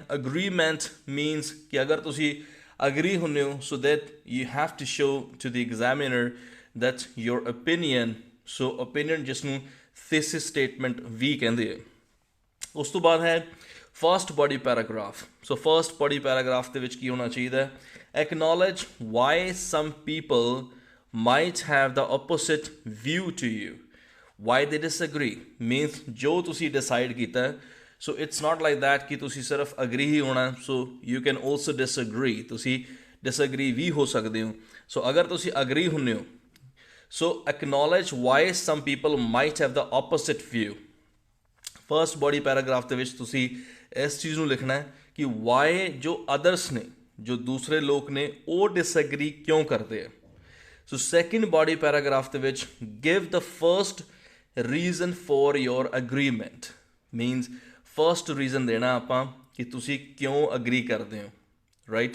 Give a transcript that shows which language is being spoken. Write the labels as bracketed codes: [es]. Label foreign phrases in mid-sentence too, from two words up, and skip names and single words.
[en] agreement means [pa] ਕਿ ਅਗਰ ਤੁਸੀਂ ਅਗਰੀ ਹੁੰਦੇ ਹੋ [en] so that you have to show to the examiner that your opinion, so opinion [pa] ਜਿਸ ਨੂੰ [en] thesis statement [pa] ਵੀ ਕਹਿੰਦੇ ਹੈ। ਉਸ ਤੋਂ ਬਾਅਦ ਹੈ [en] first body paragraph. [pa] ਸੋ [en] first body paragraph [pa] ਦੇ ਵਿੱਚ ਕੀ ਹੋਣਾ ਚਾਹੀਦਾ ਹੈ, [en] acknowledge why some people might have the opposite view to you, why they disagree means [pa] ਜੋ ਤੁਸੀਂ ਡਿਸਾਈਡ ਕੀਤਾ ਹੈ [en] so it's not like that [pa] ਕਿ ਤੁਸੀਂ ਸਿਰਫ ਅਗਰੀ ਹੀ ਹੋਣਾ, [en] so you can also disagree, [pa] ਤੁਸੀਂ ਡਿਸਅਗਰੀ ਵੀ ਹੋ ਸਕਦੇ ਹੋ। [en] ਸੋ [pa] ਅਗਰ ਤੁਸੀਂ ਅਗਰੀ ਹੁੰਦੇ ਹੋ [en] ਸੋ acknowledge why some people might have the opposite view। first body paragraph [pa] ਦੇ ਵਿੱਚ ਤੁਸੀਂ ਇਸ ਚੀਜ਼ ਨੂੰ ਲਿਖਣਾ ਹੈ ਕਿ ਵਾਈ ਜੋ ਅਦਰਸ ਨੇ, ਜੋ ਦੂਸਰੇ ਲੋਕ ਨੇ ਉਹ ਡਿਸਐਗਰੀ ਕਿਉਂ ਕਰਦੇ ਆ। [en] so second body paragraph [pa] ਦੇ ਵਿੱਚ [en] give the first reason for your agreement, means first reason [pa] ਦੇਣਾ ਆਪਾਂ ਕਿ ਤੁਸੀਂ ਕਿਉਂ ਅਗਰੀ ਕਰਦੇ ਹੋ, [en] ਰਾਈਟ।